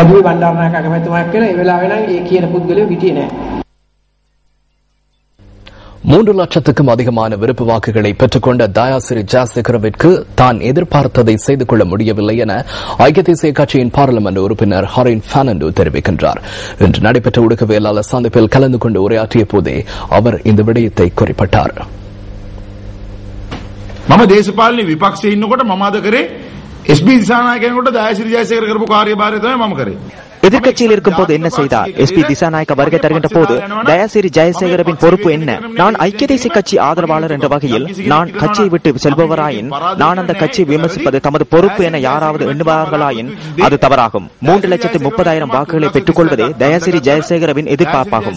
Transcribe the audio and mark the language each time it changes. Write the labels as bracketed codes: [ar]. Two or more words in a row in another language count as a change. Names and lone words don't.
[ta] 3 லட்சத்துக்கும் அதிகமான விருப்பு வாக்குகளை பெற்றுக்கொண்ட தயாசிறி ஜாசேகரவிற்கு தான் எதிர்பார்த்ததை செய்து கொள்ள முடியவில்லை என ஐக்கிய தேசிய கட்சியின் பாராளுமன்ற உறுப்பினர் ஹரின் பெர்னாண்டோ தெரிவிக்கின்றார். இன்று நடைபெற்ற ஊடகவியலாளர் சந்திப்பில் கலந்து கொண்டு உரையாற்றிய போதே அவர் இந்த விடயத்தை குறிப்பிட்டார். [si] මම දේශපාලන විපක්ෂයේ ඉන්නකොට මම අද කරේ SB දිසානායකයන්ට දයාසිරි ජයසේකර කරපු කාර්යභාරය තමයි මම කරේ. [ta] எதிர்க்கட்சியில் இருக்கும் போது என்ன செய்தார்? எஸ்பி திசாநாயக்க வருகை தருகின்ற போது தயாசிறி ஜெயசேகரவின் பொறுப்பு என்ன? நான் ஐக்கிய தேசிய கட்சி ஆதரவாளர் என்ற வகையில் நான் கட்சியை விட்டு செல்பவராயின் நான் அந்த கட்சியை விமர்சிப்பது தமது பொறுப்பு என யாராவது எண்ணுவார்களாயின் அது தவறாகும். 3,30,000 வாக்குகளை பெற்றுக் கொள்வதே தயாசிறி ஜெயசேகரவின் எதிர்பார்ப்பாகும்.